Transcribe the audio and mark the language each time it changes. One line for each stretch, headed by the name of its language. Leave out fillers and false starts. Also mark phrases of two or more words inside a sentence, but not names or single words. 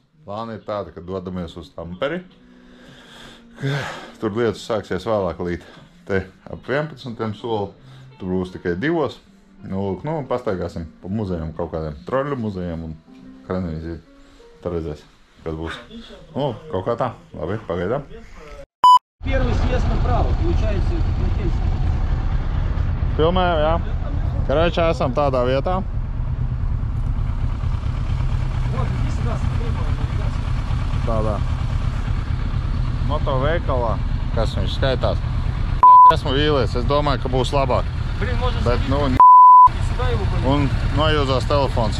Latvian: Plāni ir tādi, ka dodamies uz Tamperi. Tur lietas sāksies vēlāk līdz te ap 11. soli. Tur būs tikai 2. Nu, pastaigāsim pa muzejiem, kaut kādiem troļu muzejiem un hranvīziju. Tā redzēs, kad būs. Nu, kaut kā tā. Labi, pagaidām.
Russian: Первый съезд направо, получается, Макинский.
Latvian: Filmējam, jā. Короче, esam tādā vietā. Tādā motoveikalā, kas viņš skaitās. Esmu vīlies, es domāju, ka būs labāk. Bet, nu, un nojūzās telefons.